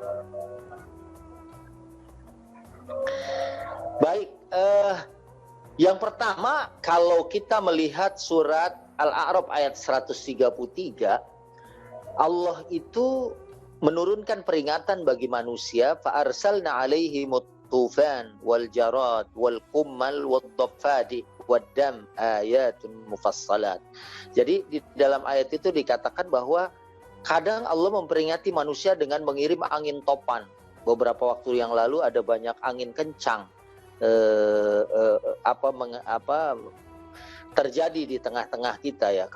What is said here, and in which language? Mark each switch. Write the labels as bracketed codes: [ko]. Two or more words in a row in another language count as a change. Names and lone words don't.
[id] Baik, yang pertama kalau kita melihat surat Al-A'raf ayat 133, Allah itu menurunkan peringatan bagi manusia, [ar] فأرسلنا عليهم الطوفان والجراد والقمل والضفادع والدم آيات مفصلات. [id] Jadi di dalam ayat itu dikatakan bahwa kadang Allah memperingati manusia dengan mengirim angin topan. Beberapa waktu yang lalu ada banyak angin kencang terjadi di tengah-tengah kita ya.